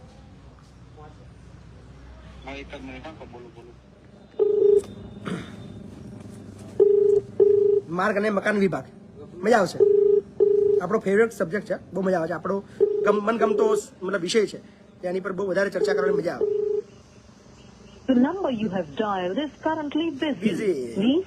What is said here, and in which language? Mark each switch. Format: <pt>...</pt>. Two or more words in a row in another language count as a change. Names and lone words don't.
<gu>હા, એક જ મિનિટ. હા, બોલો. માર્ગ અને મકાન વિભાગ. મજા આવશે. આપણો</gu> <en>favourite subject</en> <gu>છે, બહુ મજા આવે છે. આપણો મનગમતો મતલબ વિષય છે, એની પર બહુ વધારે ચર્ચા કરવાની મજા આવે.</gu> <en>The number you have dialed is currently busy. Please.</en>